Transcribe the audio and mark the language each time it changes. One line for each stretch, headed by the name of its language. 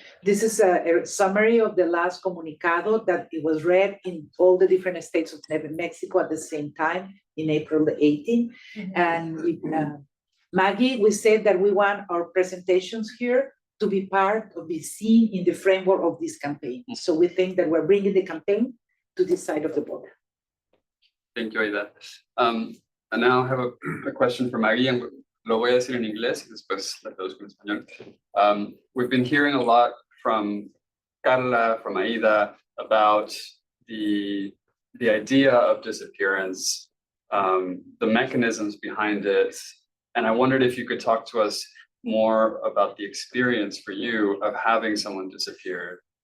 English: This is a summary of the last comunicado that it was read in all the different states of Mexico at the same time in April the 18th. And with Maggie, we said that we want our presentations here to be be seen in the framework of this campaign. So we think that we're bringing the campaign to this side of the border. Thank you, Aida. And now I have a question for Maggie, and
Spanish: lo voy a decir en inglés y después la traduzco en español.
English: We've been hearing a lot from Carla, from Aida, about the idea of disappearance, the mechanisms behind it. And I wondered if you could talk to us more about the experience for you of having someone disappear.